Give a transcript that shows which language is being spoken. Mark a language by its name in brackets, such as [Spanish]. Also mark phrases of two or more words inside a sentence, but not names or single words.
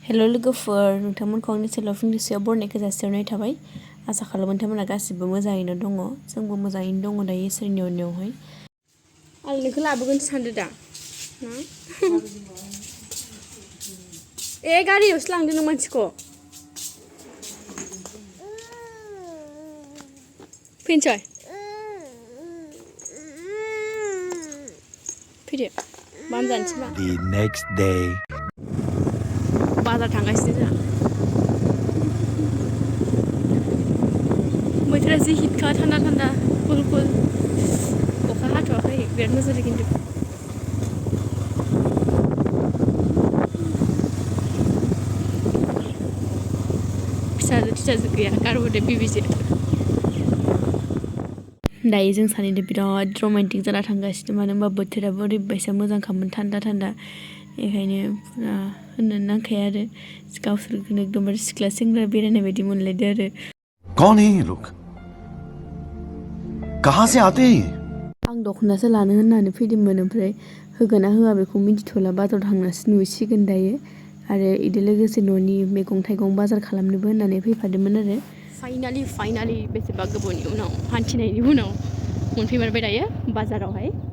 [Bodo] हेल' लोगोफोर नोंथांमोनखौ आंनि चेनेलाव फंनैसोआव बरनायखौ जासिहरनाय थाबाय आसा खालामो नोंथांमोना गासिबो मोजाङैनो दङ जोंबो मोजाङैनो दङ दायो इसोरनि अननायावहाय आं नोंखौ लाबोगोनसो सानदों दा ए गारियावसो लांदों नों मानसिखौ फैनोसै फैदो बाम जानोसै मा [English] The next day. [Bodo] बाजार थांगासिनो जोंहा बोथोरा जि हिटखा थान्दा थान्दा कुल कुल अखा हाथ'वाखै बिराद मोजां जादों खिन्थु फिसाजो गैया गारबोदो बिबिजो दायो जों सानैजों बिराद रमान्टिक जाना थांगासिनो मानो होनबा बोथोराबो ओरैबायसा मोजांखामोन थान्दा थान्दा बेखायनो फुरा होननोनो नांखाया आरो गावसोरखौनो एकदमबारे सिख्ला सेंग्रा बेरायनाय बायदि मोनलायदो आरो [Hindi] कौन है ये लोग कहाँ से आते हैं [Bodo] आं दख'नासो लानो होननानै फैदोंमोन ओमफ्राय होगोना होआ बेखौ मिन्थिथ'ला बाजाराव थांनासो नुसिगोन दायो आरो इदो लोगोसे न'नि मैगं थाइगं बाजार खालामनोबो होननानै फैफादोंमोन आरो फाइनालि बेसेबा गोबावनि उनाव हान्थिनायनि उनाव मोनफैमारबाय दायो बाजारावहाय